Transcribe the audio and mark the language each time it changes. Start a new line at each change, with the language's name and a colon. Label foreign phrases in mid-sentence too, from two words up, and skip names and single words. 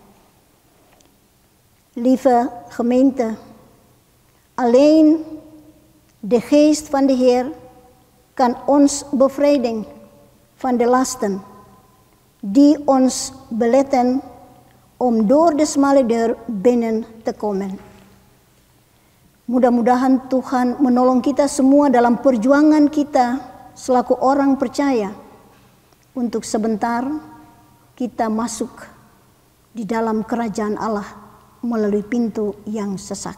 Dutch: Lieve gemeente, alleen de geest van de Heer kan ons bevrijden van de lasten die ons beletten om door de smalle deur binnen te komen.
Indonesian: Mudah-mudahan Tuhan menolong kita semua dalam perjuangan kita selaku orang percaya untuk sebentar kita masuk di dalam kerajaan Allah melalui pintu yang sesak.